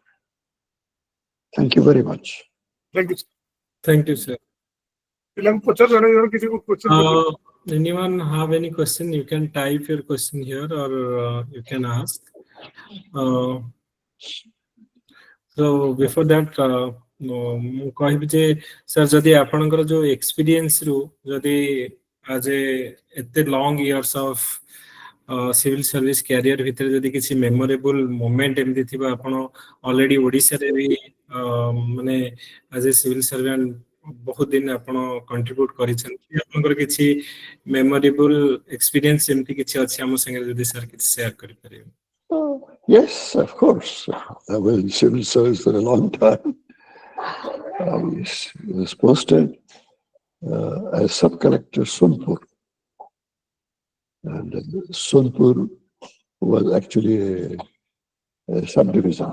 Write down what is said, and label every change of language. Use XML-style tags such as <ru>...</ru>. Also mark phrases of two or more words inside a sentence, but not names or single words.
<en>Thank you very much. Thank you. Thank you, sir. Anyone have any question? You can type your question here, or you can ask. So before that,</en> <or>ମୁଁ କହିବି ଯେ ସାର୍ ଯଦି ଆପଣଙ୍କର ଯୋଉ ଏକ୍ସପିରିଏନ୍ସ ରୁ ଯଦି ଆଜ ଏତେ</or> <en>long years of civil service career</en> <or>ଭିତରେ ଯଦି କିଛି</or> <en>memorable moment</en> <or>ଏମିତି ଥିବ, ଆପଣ ଅଲରେଡି ଓଡ଼ିଶାରେ ବି ମାନେ ଆଜ ଏ</or> <en>civil servant</en> <or>ବହୁତ ଦିନ ଆପଣ କଣ୍ଟ୍ରିବ୍ୟୁଟ କରିଛନ୍ତି, ଆପଣଙ୍କର କିଛି</or> <en>memorable experience</en> <or>ଏମିତି କିଛି ଅଛି ଆମ ସାଙ୍ଗରେ ଯଦି ସାର୍ କିଛି ସେୟାର କରିପାରିବେ?</or> <en>Yes, of course. I was in civil service for a long time. I was posted as sub-collector Sonpur. And Sonpur was actually a subdivision.</en>